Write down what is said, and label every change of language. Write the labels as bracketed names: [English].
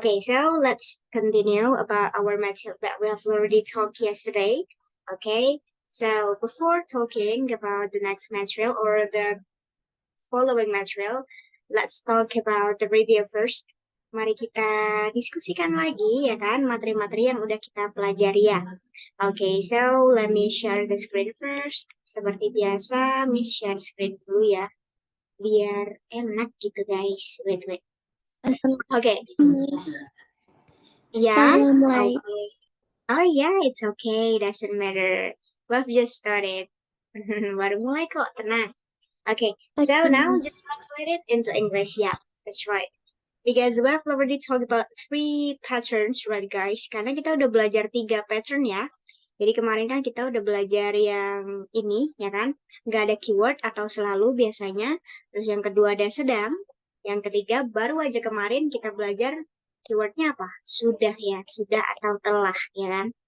[English] Okay, so let's continue about our material that we have already talked yesterday. Okay, so before talking about the next material or the following material, let's talk about the review first. [Indonesian] Mari kita diskusikan lagi ya kan materi-materi yang udah kita pelajari ya. [English] Okay, so let me share the screen first. [Indonesian] Seperti biasa, Miss share screen dulu ya, biar enak gitu guys. [English] Wait. Okay, yeah. Okay. Oh yeah, it's okay. Doesn't matter. We've just started. [Indonesian] Baru mulai kok, tenang. [English] Okay, so now just translate it into English. Yeah, that's right. Because we have already talked about 3 patterns, right guys? [Indonesian] Karena kita udah belajar 3 pattern ya. Jadi kemarin kan kita udah belajar yang ini, ya kan? Nggak ada keyword atau selalu biasanya. Terus yang kedua ada sedang. Yang ketiga baru aja kemarin kita belajar keywordnya apa? Sudah ya, sudah atau telah, ya kan?